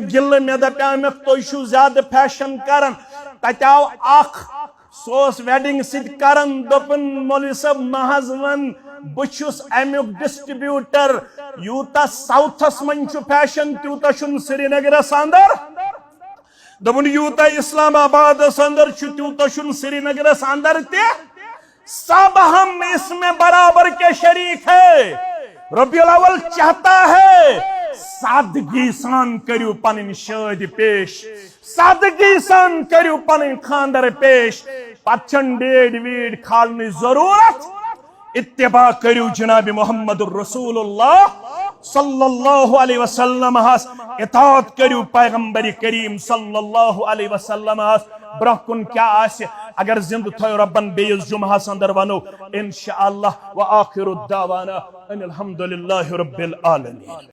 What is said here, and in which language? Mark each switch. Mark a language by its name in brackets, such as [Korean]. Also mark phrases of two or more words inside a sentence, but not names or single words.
[Kashmiri] گِلہٕ مےٚ دپیٛاومکھ تُہۍ چھِو زیادٕ فیشن کران تتہِ آو اکھ سُہ اوس ویڈنگ سۭتۍ کران دوٚپُن مولوی صٲب مہ حظ ون بہٕ چھُس امیُک ڈسٹربیوٹر یوٗتاہ ساوتھس منٛز چھُ فیشن تیوٗتاہ چھُنہٕ سری نگرس اندر دوٚپُن یوٗتاہ اسلام آبادس اندر چھُ تیوٗتاہ چھُنہٕ سری نگرس اندر تہِ سب [Urdu] ہم اس میں برابر کے شریک ہے ربیع الاول چاہتا ہے [Kashmiri] سادگی سان کریو پنن شادی پیش سادگی سان کریو پنن خاندر پیش پتچن ڈیڈ ویڈ کھالنے ضرورت اتباع کریو جناب محمد الرسول اللہ [Arabic] صلی اللہ علیہ وسلم [Kashmiri] اطاعت کریو پیغمبر کریم [Arabic] صلی اللہ علیہ وسلم [Kashmiri] برہ کن کیا آسہِ اگر زند تھو ربن بیس جمعہ اندر ونو انشاءاللہ [Arabic] وآخر الدعوانا ان الحمدللہ رب العالمین